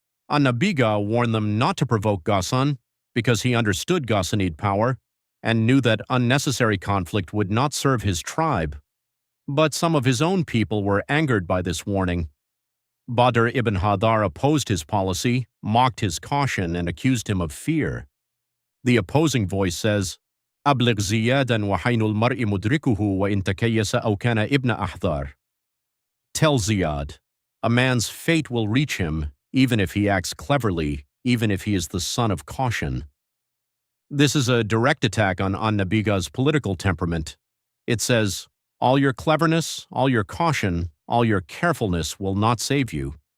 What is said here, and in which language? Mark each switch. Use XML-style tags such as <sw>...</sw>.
<en>An-Nabighah warned them not to provoke Ghassan because he understood Ghassanid power and knew that unnecessary conflict would not serve his tribe. But some of his own people were angered by this warning. Badr ibn Hadar opposed his policy, mocked his caution, and accused him of fear. The opposing voice says,</en> <ar>أبلغ زيادا وحين المرء مدركه وإن تكيس أو كان ابن أحذار.</ar> <en>Tell Ziyad, a man's fate will reach him, even if he acts cleverly, even if he is the son of caution. This is a direct attack on An-Nabighah's political temperament. It says, all your cleverness, all your caution, all your carefulness will not save you.</en>